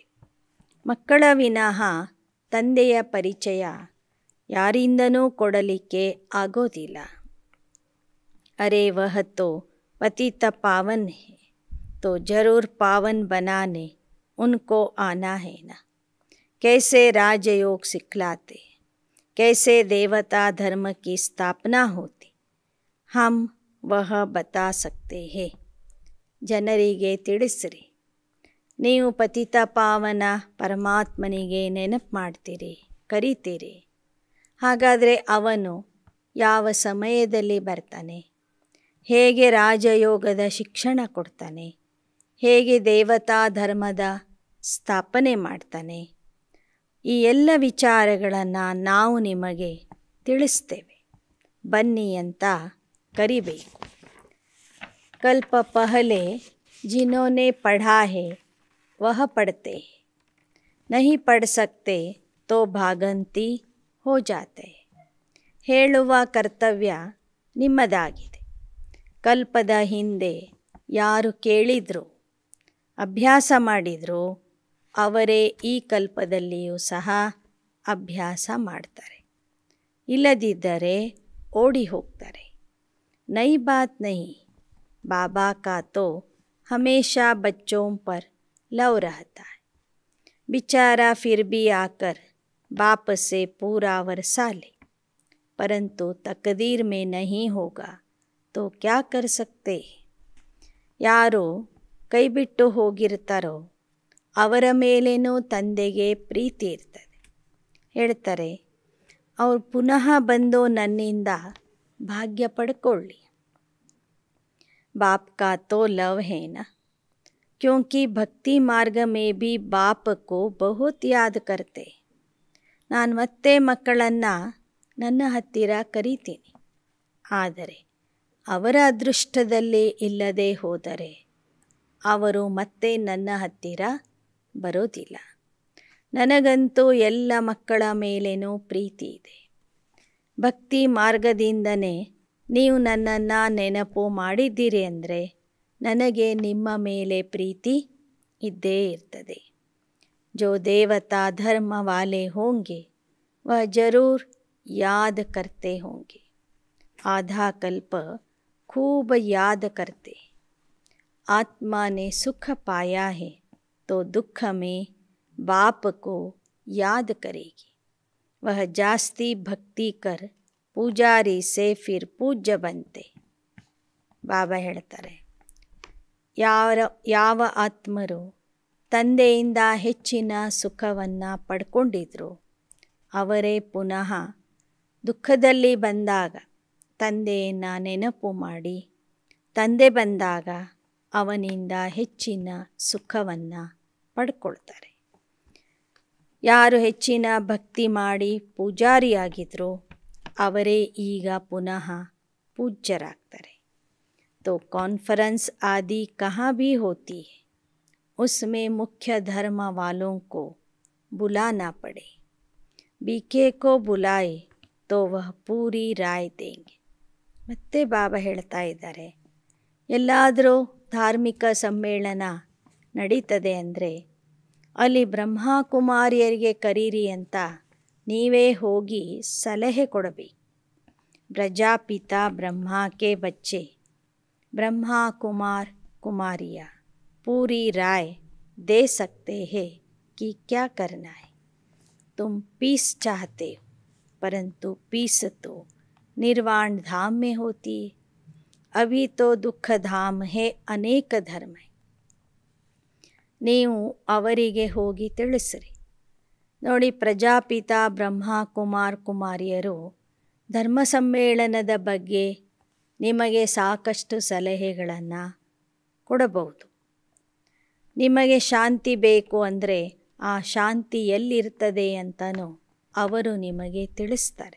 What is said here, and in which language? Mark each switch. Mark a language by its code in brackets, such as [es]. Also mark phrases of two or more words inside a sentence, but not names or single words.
[kn] ಮಕ್ಕಳ ವಿನಃ ತಂದೆಯ ಪರಿಚಯ ಯಾರಿಂದನೂ ಕೊಡಲಿಕ್ಕೆ ಆಗೋದಿಲ್ಲ. [hi] अरे वह तो पतित पावन है, तो ज़रूर पावन बनाने उनको आना है ना. कैसे राजयोग सिखलाते, कैसे देवता धर्म की स्थापना होती, हम वह बता सकते हैं. [kn] ಜನರಿಗೆ ತಿಳಿಸ್ರಿ, ನೀವು ಪತಿತ ಪಾವನ ಪರಮಾತ್ಮನಿಗೆ ನೆನಪು ಮಾಡ್ತೀರಿ, ಕರೀತೀರಿ. ಹಾಗಾದರೆ ಅವನು ಯಾವ ಸಮಯದಲ್ಲಿ ಬರ್ತಾನೆ, ಹೇಗೆ ರಾಜಯೋಗದ ಶಿಕ್ಷಣ ಕೊಡ್ತಾನೆ, ಹೇಗೆ ದೇವತಾ ಧರ್ಮದ ಸ್ಥಾಪನೆ ಮಾಡ್ತಾನೆ, ಈ ಎಲ್ಲ ವಿಚಾರಗಳನ್ನು ನಾವು ನಿಮಗೆ ತಿಳಿಸ್ತೇವೆ, ಬನ್ನಿ ಅಂತ ಕರಿಬೇಕು. [hi] कल्प पहले जिन्होंने पढ़ा है वह पढ़ते हैं, नहीं पढ़ सकते तो ಭಾಗಂತಿ हो जाते हैं. [kn] ಹೇಳುವ ಕರ್ತವ್ಯ ನಿಮ್ಮದಾಗಿದೆ. ಕಲ್ಪದ ಹಿಂದೆ ಯಾರು ಕೇಳಿದ್ರು, ಅಭ್ಯಾಸ ಮಾಡಿದ್ರು, ಅವರೇ ಈ ಕಲ್ಪದಲ್ಲಿಯೂ ಸಹ ಅಭ್ಯಾಸ ಮಾಡ್ತಾರೆ. ಇಲ್ಲದಿದ್ದರೆ ಓಡಿ ಹೋಗ್ತಾರೆ. [hi] ನई बात नहीं, बाबा का तो हमेशा बच्चों पर लव रहता है. बेचारा फिर भी आकर बाप से पूरा वर्षा ले, परंतु तकदीर में नहीं होगा तो क्या कर सकते. [kn] ಯಾರು ಕೈ ಬಿಟ್ಟು ಹೋಗಿರ್ತಾರೋ ಅವರ ಮೇಲೇನೂ ತಂದೆಗೆ ಪ್ರೀತಿ ಇರ್ತದೆ. ಹೇಳ್ತಾರೆ, ಅವ್ರು ಪುನಃ ಬಂದು ನನ್ನಿಂದ ಭಾಗ್ಯ ಪಡ್ಕೊಳ್ಳಿ. [hi] बाप का तो लव है ना, क्योंकि भक्ति मार्ग में भी बाप को बहुत याद करते. [kn] ನಾನು ಮತ್ತೆ ಮಕ್ಕಳನ್ನು ನನ್ನ ಹತ್ತಿರ ಕರೀತೀನಿ. ಆದರೆ ಅವರ ಅದೃಷ್ಟದಲ್ಲಿ ಇಲ್ಲದೆ ಹೋದರೆ ಅವರು ಮತ್ತೆ ನನ್ನ ಹತ್ತಿರ ಬರೋದಿಲ್ಲ. ನನಗಂತೂ ಎಲ್ಲ ಮಕ್ಕಳ ಮೇಲೇನೂ ಪ್ರೀತಿ ಇದೆ. ಭಕ್ತಿ ಮಾರ್ಗದಿಂದನೇ ನೀವು ನನ್ನನ್ನು ನೆನಪು ಮಾಡಿದ್ದೀರಿ ಅಂದರೆ ನನಗೆ ನಿಮ್ಮ ಮೇಲೆ ಪ್ರೀತಿ ಇದ್ದೇ ಇರ್ತದೆ. [hi] जो देवता धर्म वाले होंगे वह जरूर याद करते होंगे. आधा कल्प खूब याद करते. आत्मा ने सुख पाया है तो दुख में बाप को याद करेगी. वह जास्ती भक्ति कर पूजारी से फिर पूज्य बनते. [kn] ಬಾಬಾ ಹೇಳ್ತಾರೆ, ಯಾವ ಆತ್ಮರು ತಂದೆಯಿಂದ ಹೆಚ್ಚಿನ ಸುಖವನ್ನು ಪಡ್ಕೊಂಡಿದ್ರು ಅವರೇ ಪುನಃ ದುಃಖದಲ್ಲಿ ಬಂದಾಗ ತಂದೆಯನ್ನು ನೆನಪು ಮಾಡಿ, ತಂದೆ ಬಂದಾಗ ಅವನಿಂದ ಹೆಚ್ಚಿನ ಸುಖವನ್ನು ಪಡ್ಕೊಳ್ತಾರೆ. ಯಾರು ಹೆಚ್ಚಿನ ಭಕ್ತಿ ಮಾಡಿ ಪೂಜಾರಿಯಾಗಿದ್ರು ಅವರೇ ಈಗ ಪುನಃ पूज्यरागते. [hi] तो कॉन्फ्रेंस आदि कहाँ भी होती है, उसमें मुख्य धर्म वालों को बुलाना पड़े. बीके को बुलाए तो वह पूरी राय देंगे. [kn] ಮತ್ತೆ ಬಾಬಾ ಹೇಳ್ತಾ ಇದ್ದಾರೆ, ಎಲ್ಲಾದರೂ ಧಾರ್ಮಿಕ ಸಮ್ಮೇಳನ ನಡೀತದೆ ಅಂದರೆ ಅಲ್ಲಿ ಬ್ರಹ್ಮಕುಮಾರಿಯರಿಗೆ ಕರೀರಿ ಅಂತ ನೀವೇ ಹೋಗಿ ಸಲಹೆ ಕೊಡಬೇಕು. [hi] प्रजापिता ब्रह्मा के बच्चे ब्रह्मा कुमार कुमारियाँ पूरी राय दे सकते हैं कि क्या करना है. तुम पीस चाहते हो, परंतु पीस तो निर्वाण धाम में होती है. अभी तो दुख धाम है, अनेक धर्म है. [kn] ನೀವು ಅವರಿಗೆ ಹೋಗಿ ತಿಳಿಸ್ರಿ. ನೋಡಿ, ಪ್ರಜಾಪಿತ ಬ್ರಹ್ಮ ಕುಮಾರ್ ಕುಮಾರಿಯರು ಧರ್ಮ ಸಮ್ಮೇಳನದ ಬಗ್ಗೆ ನಿಮಗೆ ಸಾಕಷ್ಟು ಸಲಹೆಗಳನ್ನು ಕೊಡಬಹುದು. ನಿಮಗೆ ಶಾಂತಿ ಬೇಕು ಅಂದರೆ ಆ ಶಾಂತಿ ಎಲ್ಲಿರ್ತದೆ ಅಂತಲೂ ಅವರು ನಿಮಗೆ ತಿಳಿಸ್ತಾರೆ.